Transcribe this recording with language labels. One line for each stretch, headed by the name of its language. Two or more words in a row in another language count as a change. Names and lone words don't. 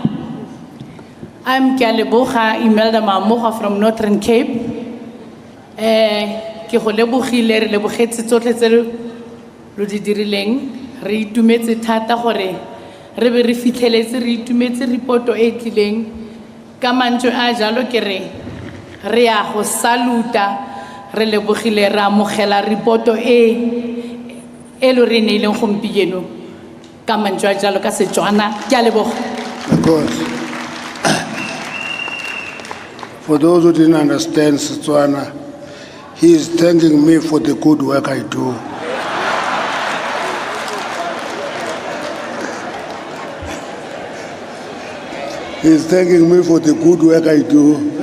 English: I'm Kyaleboga Imelda Mamoga from Northern Cape.
Tswana: Ke go lebogile re lebogetse tsotlhe tse lo di dirileng re itumetse thata gore re be re fitlheletse re itumetse reporto e tlileng ka mantswe a jalo ke re ya go saluta re lebogile ra amogela reporto e lo re neileng gompieno ka mantswe a jalo ka Setswana ke a leboga.
English: Of course. For those who didn't understand Setswana, he is thanking me for the good work I do. He is thanking me for the good work I do.